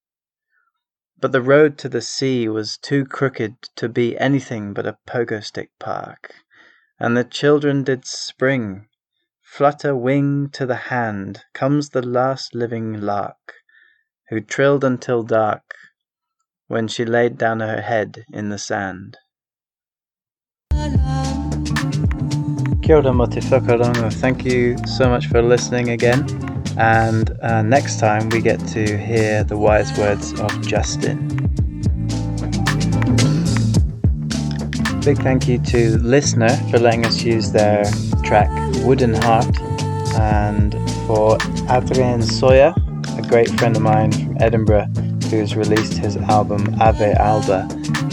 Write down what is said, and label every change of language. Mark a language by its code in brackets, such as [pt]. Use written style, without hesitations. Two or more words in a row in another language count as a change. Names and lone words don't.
[en] But the road to the sea was too crooked to be anything but a pogo stick park, and the children did spring. Flutter wing to the hand comes the last living lark, who trilled until dark when she laid down her head in the sand. [mi] Kia ora mo te whakarongo. [en] Thank you so much for listening again, and next time we get to hear the wise words of Justin. Big thank you to Listener for letting us use their track Wooden Heart, and for Adrien Sawyer, a great friend of mine from Edinburgh who's released his album Ave Alba